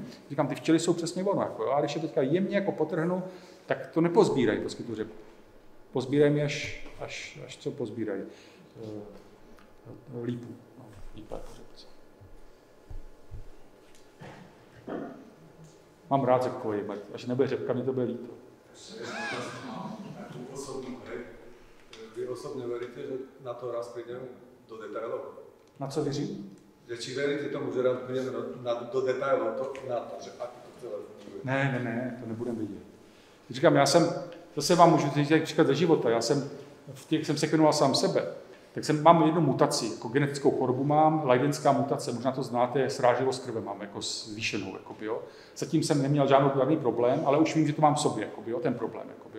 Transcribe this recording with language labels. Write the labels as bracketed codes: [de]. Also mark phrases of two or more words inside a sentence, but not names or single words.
[cs] Říkám, ty včely jsou přesně ono, jako, jo. A když je teďka jemně jako potrhnu, tak to nepozbírají prostě tu řepku. Pozbírají mi až co pozbírají. Lípu. No, lípa jako řepce. Mám rád řepkový med, až nebude řepka, mě to bude líto. [sk] Vy osobne veríte, že na to raz prídeme do detailov? [cs] Na co věřím? [sk] Či veríte tomu, že raz prídeme do detailov na to, že aký to celé funguje? [cs] Ne, to nebudeme vidět. Říkám, já jsem, zase vám můžu říkat příklad ze života, já jsem sekvenoval sám sebe, tak mám jednu mutaci, jako genetickou chorobu mám, Leidenská mutace, možná to znáte, srážlivost krve mám, jako zvýšenou, jakoby, jo. Zatím jsem neměl žádný problém, ale už vím, že to mám v sobě, jakoby, jo, ten problém, jakoby, jo.